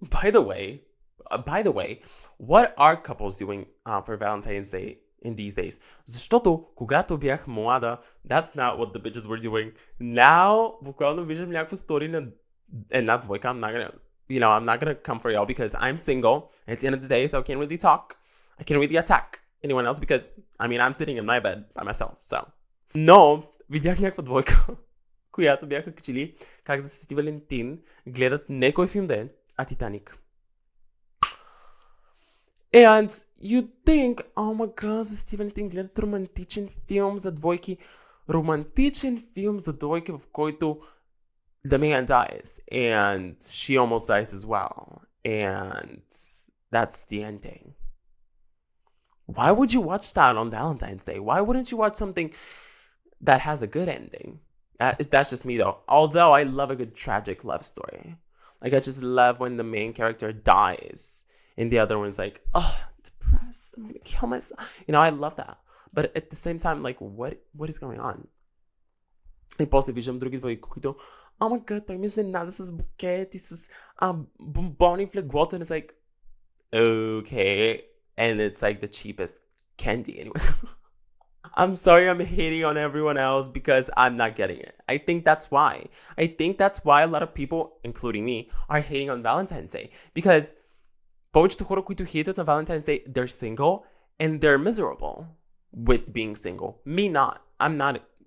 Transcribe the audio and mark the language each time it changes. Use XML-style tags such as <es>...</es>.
<en>By the way, what are couples doing for Valentine's Day in these days?</en> <bg>Защото когато бях млада,</bg> <en>that's not what the bitches were doing.</en> <bg>Now, буквално виждам някакво стори на една двойка.</bg> <en>I'm not gonna come for y'all because I'm single at the end of the day, so I can't really talk. I can't really attack anyone else because, I'm sitting in my bed by myself, so.</en> <bg>Но, видях някаква двойка, която бяха качили как за Свети Валентин гледат не кой филм да е, а Титаник.</bg> <en>And you think, oh my god,</en> <bg>за Свети Валентин гледат романтичен филм за двойки. Романтичен филм за двойки, в който</bg> <en>the man dies and she almost dies as well. And that's the ending. Why would you watch that on Valentine's Day? Why wouldn't you watch something that has a good ending? That's just me though. Although I love a good tragic love story. Like I just love when the main character dies and the other one's like, oh, I'm depressed. I'm gonna kill myself. I love that. But at the same time, like, what is going on?</en> <bg>И после виждам други двойки, които,</bg> <en>oh my god,</en> <bg>той ми изненада с букет и с бомбони в леглото.</bg> <en>And it's like, okay. And it's like the cheapest candy anyway. I'm sorry I'm hating on everyone else because I'm not getting it. I think that's why. A lot of people, including me, are hating on Valentine's Day. Because</en> <bg>повечето хора, които хейтят на</bg> <en>Valentine's Day, they're single and they're miserable with being single. Me not. I'm not.</en>